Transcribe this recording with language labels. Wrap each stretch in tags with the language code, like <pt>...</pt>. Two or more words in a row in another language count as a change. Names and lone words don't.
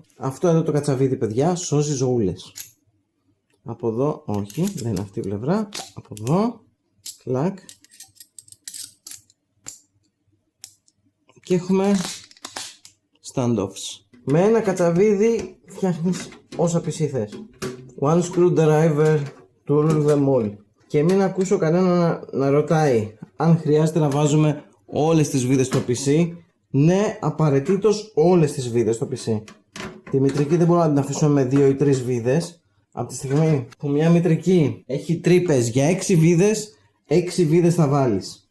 <el>Αυτό εδώ το κατσαβίδι παιδιά σώζει ζωούλες. Από εδώ, όχι, δεν είναι αυτή η πλευρά. Από εδώ, κλακ. Και έχουμε standoffs. Με ένα κατσαβίδι φτιάχνεις όσα PC θες.</el> <en>One screwdriver to rule them all.</en> <el>Και μην ακούσω κανένα να ρωτάει αν χρειάζεται να βάζουμε όλες τις βίδες στο PC. Ναι, απαραίτητος όλες τις βίδες στο PC. Τη μητρική δεν μπορούμε να την αφήσουμε με 2 ή 3 βίδες. Από τη στιγμή που μια μητρική έχει τρύπες για 6 βίδες, 6 βίδες θα βάλεις.</el>